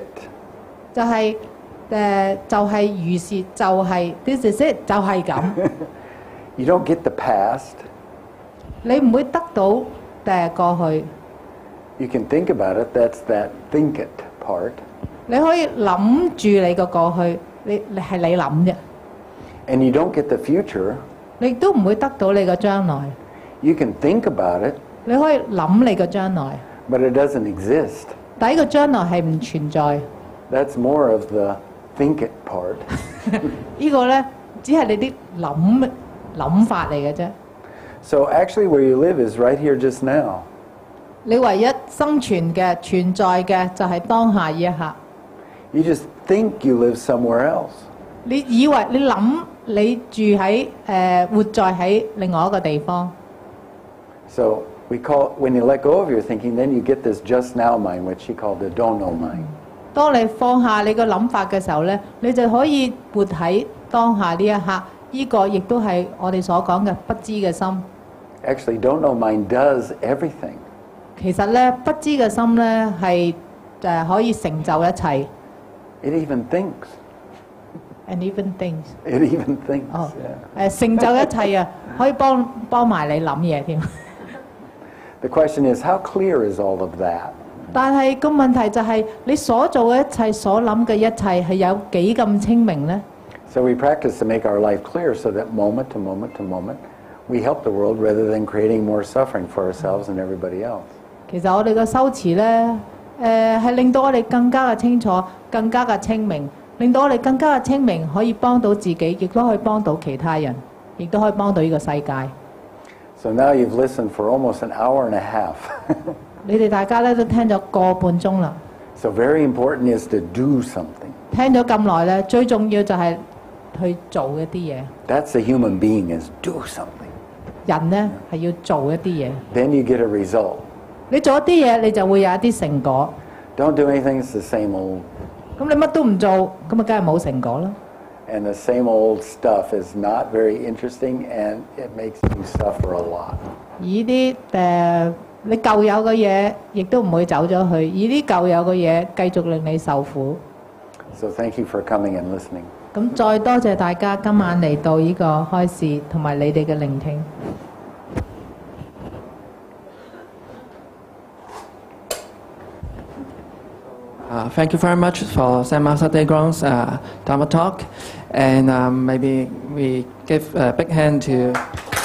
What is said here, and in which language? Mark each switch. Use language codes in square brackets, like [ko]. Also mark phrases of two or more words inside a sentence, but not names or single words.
[yue] 就係如是，就係 [en] this is it， [yue] 就係咁。 [en] You don't get the past. [yue] 你唔會得到過去。 [en] You can think about it. That's that think it part. [yue] 你可以諗住你個過去，你係你諗啫。 [en] And you don't get the future. [yue] 你都唔會得到你個將來。 [en] You can think about it. [yue] 你可以諗你個將來。 [en] But it doesn't exist. [yue] 但係呢個將來係唔存在。 [en] That's more of the think it part. [yue] 呢個呢，只係你啲諗法嚟嘅啫。 [en] So actually where you live is right here just now. [yue] 你唯一生存嘅存在嘅就係當下呢一刻。 [en] You just think you live somewhere else. [yue] 你以為你諗你住喺活在喺另外一個地方。 [en] So we call, when you let go of your thinking, then you get this just now mind, which she called the don't know mind. [yue] 當你放下你個諗法嘅時候呢，你就可以活喺當下呢一刻。呢個亦都係我哋所講嘅不知嘅心。 [en] Actually, don't know mind does everything. [yue] 其實呢，不知嘅心呢係可以成就一切。 [en] It even thinks. And even things. It even thinks. 哦 Yeah. [yue] 成就一切啊，可以幫埋你諗嘢添。 [en] The question is, how clear is all of that? [yue] 但係個問題就係、你所做嘅一切、所諗嘅一切係有幾咁清明呢？ [en] So we practice to make our life clear so that moment to moment to moment, we help the world rather than creating more suffering for ourselves and everybody else. [yue] 其實我哋嘅修持呢，係令到我哋更加嘅清楚、更加嘅清明，令到我哋更加嘅清明，可以幫到自己，亦都可以幫到其他人，亦都可以幫到呢個世界。 [en] So now you've listened for almost an hour and a half. [yue] 你哋大家咧都聽咗個半鐘啦。 [en] So very important is to do something. [yue] 聽咗咁耐咧，最重要就係去做一啲嘢。 [en] That's a human being, is do something. [yue] 人呢係要做一啲嘢。 [en] Then you get a result. [yue] 你做一啲嘢，你就會有一啲成果。 [en] Don't do anything, it's the same old. [yue] 咁你乜都唔做，咁咪梗係冇成果啦。 [en] And the same old stuff is not very interesting and it makes you suffer a lot. [yue] 而啲你舊有嘅嘢，亦都唔會走咗去。而啲舊有嘅嘢繼續令你受苦。 [en] So thank you for coming and listening. [yue] 咁再多謝大家今晚嚟到呢個開示，同埋你哋嘅聆聽。 [en] Thank you very much for Saint Master Daegrong's Dharma talk, and maybe we give a big hand to